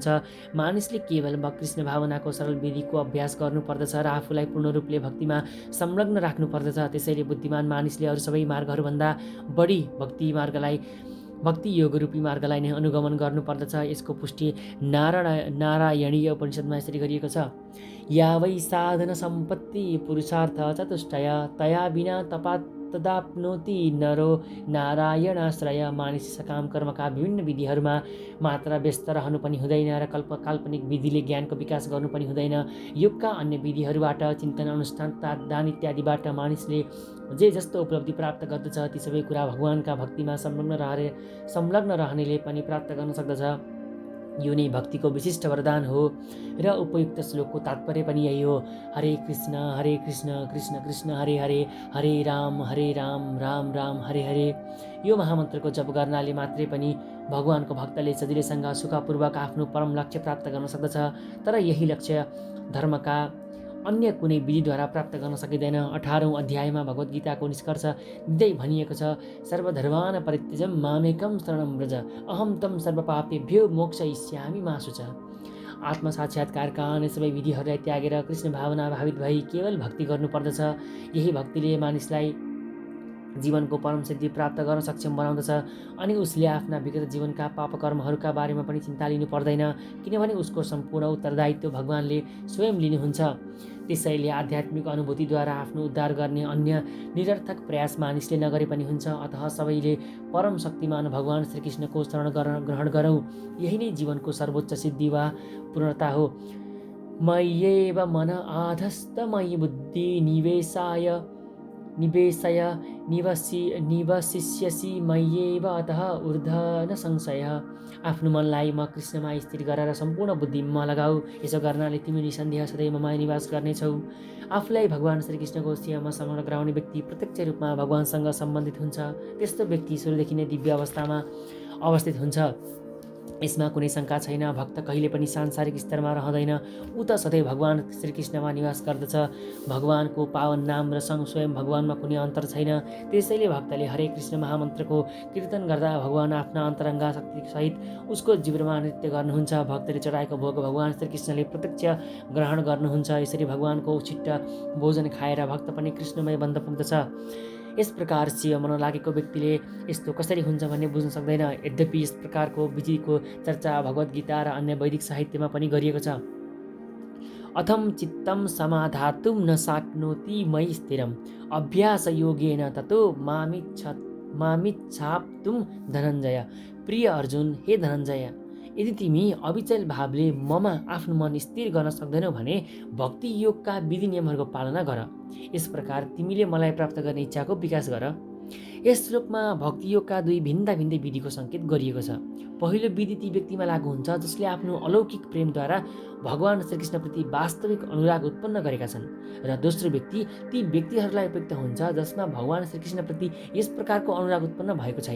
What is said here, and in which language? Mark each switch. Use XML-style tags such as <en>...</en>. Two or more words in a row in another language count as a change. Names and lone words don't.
<ne>मानिसले केवल कृष्ण भावनाको सरल विधिको अभ्यास गर्नुपर्दछ र आफूलाई पूर्ण रूपले भक्तिमा संलग्न राख्नुपर्दछ। त्यसैले बुद्धिमान मानिसले अरू सबै मार्गहरूभन्दा बढी भक्ति योग रूपी मार्गलाई नै अनुगमन गर्नुपर्दछ। यसको पुष्टि नारायणीय उपनिषदमा यसरी गरिएको छ,</ne> <sa>या वै साधन सम्पत्ति पुरुषार्थ चतुष्टय तया बिना तदाप्नोति नरो नारायणाश्रय।</sa> <ne>मानिस सकाम कर्मका विभिन्न विधिहरूमा मात्र व्यस्त रहनु पनि हुँदैन र काल्पनिक विधिले ज्ञानको विकास गर्नु पनि हुँदैन। योगका अन्य विधिहरूबाट, चिन्तन, अनुष्ठान तथा दान इत्यादिबाट मानिसले जे जस्तो उपलब्धि प्राप्त गर्दछ ती सबै कुरा भगवानका भक्तिमा संलग्न रहनेले पनि प्राप्त गर्न सक्दछ। यो नै भक्तिको विशिष्ट वरदान हो र उपयुक्त श्लोकको तात्पर्य पनि यही हो।</ne> <sa>हरे कृष्ण कृष्ण कृष्ण हरे हरे, हरे राम राम राम हरे हरे।</sa> <ne>यो महामन्त्रको जप गर्नाले मात्रै पनि भगवानको भक्तले सजिलैसँग सुखपूर्वक आफ्नो परम लक्ष्य प्राप्त गर्न सक्दछ। तर यही लक्ष्य धर्मका अन्य कुनै विधिद्वारा प्राप्त गर्न सकिँदैन। 18औं अध्यायमा भगवद् गीताको निष्कर्ष दिँदै भनिएको छ,</ne> <sa>सर्वधर्मान् परित्यज्य मामेकं शरणं व्रज अहं तं सर्वपापेभ्यो मोक्षयिष्यामि मा शुचः।</sa> <ne>आत्मसाक्षात्कारका अन्य सबै विधिहरूलाई त्यागेर कृष्ण भावना भावित भई केवल भक्ति गर्नुपर्दछ। यही भक्तिले मानिसलाई जीवनको परम सिद्धि प्राप्त गर्न सक्षम बनाउँदछ अनि उसले आफ्ना विगत जीवनका पापकर्महरूका बारेमा पनि चिन्ता लिनु पर्दैन, किनभने उसको सम्पूर्ण उत्तरदायित्व भगवानले स्वयं लिनुहुन्छ। त्यसैले आध्यात्मिक अनुभूतिद्वारा आफ्नो उद्धार गर्ने अन्य निरर्थक प्रयास मानिसले नगरे पनि हुन्छ। अतः सबैले परम शक्तिमान भगवान श्रीकृष्णको शरण ग्रहण गरौँ। यही नै जीवनको सर्वोच्च सिद्धि वा पूर्णता हो।</ne> <sa>मय्येव मन आधस्त मयि बुद्धि निवेशय निवसिष्यसि मय्येव अतः ऊर्ध्व न संशयः।</sa> <ne>आफ्नो मनलाई म कृष्णमा स्थिर गरेर सम्पूर्ण बुद्धि म लगाऊ। यसो गर्नाले तिमी निसन्देह सधैँ ममा निवास गर्नेछौ। आफूलाई भगवान श्रीकृष्णको सेवामा समर्पण गराउने व्यक्ति प्रत्यक्ष रूपमा भगवानसँग सम्बन्धित हुन्छ। त्यस्तो व्यक्ति सुरुदेखि नै दिव्य अवस्थामा अवस्थित हुन्छ। यसमा कुनै शङ्का छैन। भक्त कहिले पनि सांसारिक स्तरमा रहँदैन, ऊ त सधैँ भगवान श्रीकृष्णमा निवास गर्दछ। भगवानको पावन नाम र स्वयं भगवानमा कुनै अन्तर छैन। त्यसैले भक्तले हरे कृष्ण महामन्त्रको कीर्तन गर्दा भगवान आफ्ना अन्तरङ्गा शक्तिसहित उसको जिब्रोमा नृत्य गर्नुहुन्छ। भक्तले चढाएको भोग भगवान श्रीकृष्णले प्रत्यक्ष ग्रहण गर्नुहुन्छ। यसरी भगवानको उछिट्ट भोजन खाएर भक्त पनि कृष्णमय बन्द पुग्दछ। यस प्रकार सेवा मन लागेको व्यक्तिले यस्तो कसरी हुन्छ भन्ने बुझ्न सक्दैन। यद्यपि यस प्रकारको विधिको चर्चा भगवद् गीता र अन्य वैदिक साहित्यमा पनि गरिएको छ।</ne> <sa>अथम चित्तं समाधातुं न शक्नोति मयि स्थिरम् अभ्यास योगेन ततो मामिच्छाप्तुं धनञ्जय।</sa> <ne>प्रिय अर्जुन, हे धनञ्जय, यदि तिमी अविचल भावले ममा आफ्नो मन स्थिर गर्न सक्दैनौ भने भक्ति योगका विधि नियमहरूको पालना गर। यस प्रकार तिमीले मलाई प्राप्त गर्ने इच्छाको विकास गर। यस श्लोकमा भक्ति योगका दुई भिन्दा भिन्दै विधिको सङ्केत गरिएको छ। पहिलो विधि ती व्यक्तिमा लागू हुन्छ जसले आफ्नो अलौकिक प्रेमद्वारा भगवान श्रीकृष्णप्रति वास्तविक अनुराग उत्पन्न गरेका छन्, र दोस्रो व्यक्ति ती व्यक्तिहरूलाई उपयुक्त हुन्छ जसमा भगवान श्रीकृष्णप्रति यस प्रकारको अनुराग उत्पन्न भएको छैन।</ne>